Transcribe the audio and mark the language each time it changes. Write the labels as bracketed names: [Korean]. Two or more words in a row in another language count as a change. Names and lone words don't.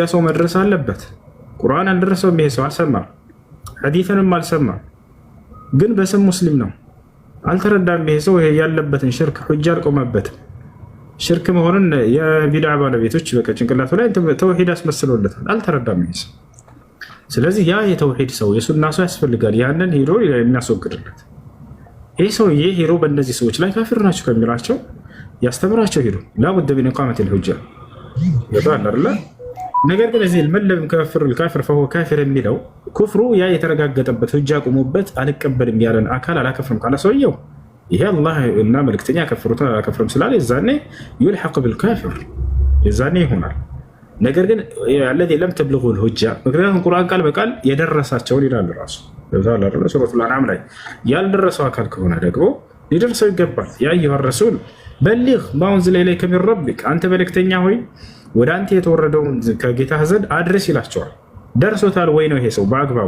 [Amharic] ሰው መድረስ አለበት። ቁርአን አልደረሰውም ይሄ ሰው አልሰማም፣ ሐዲስንም አልሰማም፣ ግን በስም ሙስሊም ነው። አልተረዳም ይሄ ሰው ያለበትን ሽርክ ሁጃ አልቆመበትም። ሽርክ መሆኑን የቢድዓ ባለቤቶች በቃ ጭንቅላቱ ላይ ተውሂድ አስመስለውለታል። አልተረዳም ይሄ ሰው። ስለዚህ ያ የተውሂድ ሰው የሱና ሰው ያስፈልጋል፣ ያንን ሄዶ የሚያስወግድለት። ይህ ሰውዬ ሄዶ በእነዚህ ሰዎች ላይ ካፊር ናቸው ከሚላቸው ያስተምራቸው ሄዶ [Arabic] لا بد من إقامة الحجة [Amharic] ይባል አይደል? ነገር ግን እዚህ [Arabic] من لم يكفر الكافر فهو كافر [Amharic] የሚለው ኩፍሩ ያ የተረጋገጠበት ሁጃ ቆሞበት አልቀበልም ያለን አካል አላከፍርም ካለ ሰውየው ይሄ አላህ እና መልእክተኛ ከፍሩት አላከፍርም ስላለ የዛኔ [Arabic] يلحق بالكافر [Amharic] የዛኔ ይሆናል። ነገር ግን [Arabic] الذي لم تبلغه الحجه [Amharic] ምክንያቱም ቁርአን ቃል በቃል የደረሳቸውን ይላል ራሱ በዛላ ሱረቱል አንዓም ላይ ያልደረሰው አካል ከሆነ ደግሞ ሊደርሰው ይገባል። [Arabic] يا أيها الرسول بلغ ما أنزل إليك من ربك [Amharic] አንተ መልእክተኛ ሆይ ወደ አንተ የተወረደውን ከጌታህ ዘንድ አድርስ ይላቸዋል። ደርሶታል ወይ ነው ይሄ ሰው በአግባቡ?